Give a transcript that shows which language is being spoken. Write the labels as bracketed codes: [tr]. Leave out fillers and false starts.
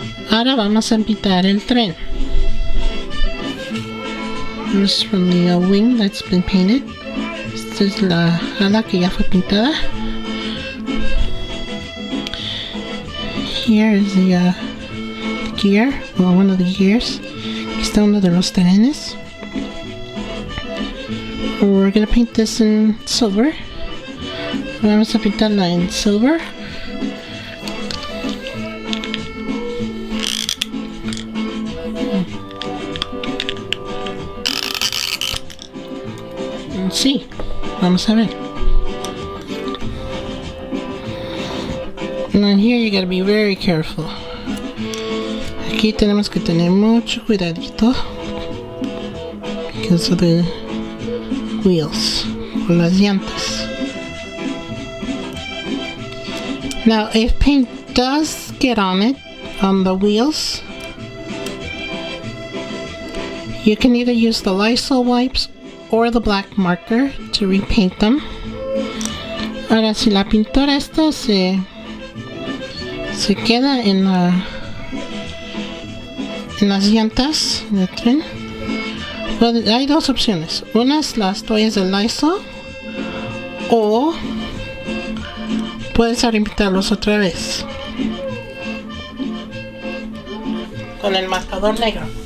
[es] Ahora vamos a pintar el tren. [en] This is from the wing that's been painted. [es] Esta es la ala que ya fue pintada. [en] Here is the gear, well, one of the gears. [es] Aquí está uno de los trenes. [en] We're gonna paint this in silver. [es] Vamos a pintarla en silver. Sí, vamos a ver. [en] Now here you gotta be very careful. [es] Aquí tenemos que tener mucho cuidadito [en] because of the wheels, [es] con las llantas. [en] Now if paint does get on it, on the wheels, you can either use the Lysol wipes or the black marker to repaint them. [es] Ahora si la pintura esta se queda en las llantas del tren, Well, hay dos opciones. Una es las toallas de Lysol o puedes pintarlos otra vez con el marcador negro.